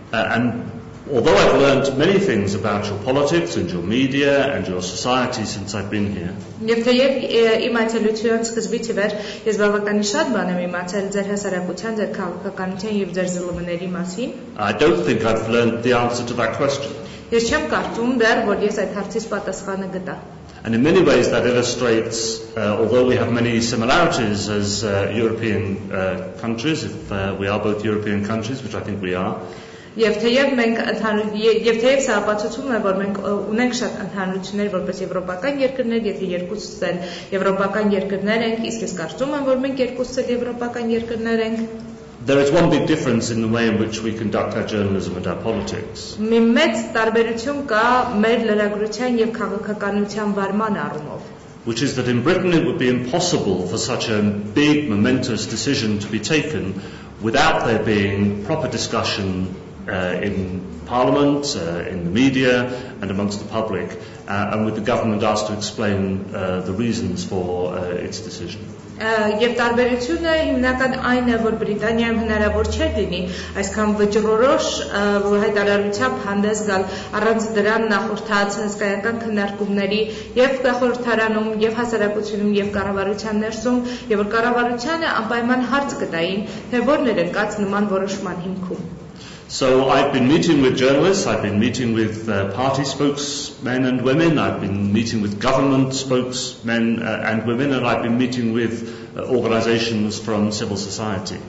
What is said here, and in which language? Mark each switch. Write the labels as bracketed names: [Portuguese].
[English] And although I've learned many things about your politics and your media and your society since I've been here, [Armenian] Եվ թեև իմ այցելության սկզբից ի վեր ես բավականին շատ բան եմ իմացել ձեր հասարակության, ձեր քաղաքականության եւ ձեր ԶԼՄ-ների մասին, [English] I don't think I've learned the answer to that question. [Armenian] Ես չեմ կարծում դեռ, որ ես այդ հարցից պատասխանը գտա. [English] And in many ways that illustrates, although we have many similarities as European countries, if we are both European countries, which I think we are, [Armenian] Եվ թեև սա ապացուցում է, որ մենք ունենք շատ ընդհանրություններ որպես եվրոպական երկրներ, եթե երկուսս էլ եվրոպական երկրներ ենք, իսկ ես կարծում եմ, որ մենք երկուսս էլ եվրոպական երկրներ ենք. [English] There is one big difference in the way in which we conduct our journalism and our politics. [Armenian] Մի մեծ տարբերություն կա մեր լրագրության եւ քաղաքականության վարման առումով. [English] Which is that in Britain it would be impossible for such a big, momentous decision to be taken without there being proper discussion in Parliament, in the media and amongst the public, and with the government asked to explain the reasons for its decision. [Armenian] Եվ տարբերությունը հիմնական այն է, որ Բրիտանիայում հնարավոր չէր լինի այսքան վճռորոշ հայտարարությամբ հանդես գալ առանց դրան նախորդած հսկայական քննարկումների եւ խորհրդարանում եւ հասարակությունում եւ կառավարության ներսում, եւ որ կառավարությանը անպայման հարց կտային, թե որն էր ընկած նման որոշման հիմքում. [English] So I've been meeting with journalists, I've been meeting with party spokesmen and women, I've been meeting with government spokesmen and women, and I've been meeting with organizations from civil society.